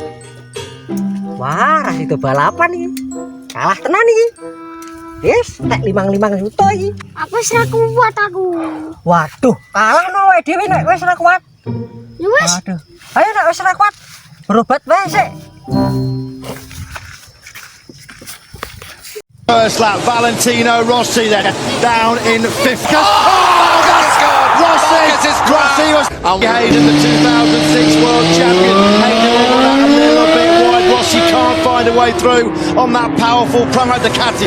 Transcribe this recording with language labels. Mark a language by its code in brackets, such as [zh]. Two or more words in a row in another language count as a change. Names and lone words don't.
[jv] Wah, ra sido balapan iki. Kalah tenan iki. Wis, nek 5-5 juta iki. Aku wis ra kuat aku. Waduh, kalah no wae dhewe nek wis ra kuat. Ya wis. Waduh. Ayo nek wis ra kuat, berobat wae sik. [en] First lap, Valentino Rossi there, down in 5th. Oh, that's good! Rossi was Hayden, the 2006 world champion. Hayden will run out a little bit wide. Rossi can't find a way through on that powerful Pernah Ducati.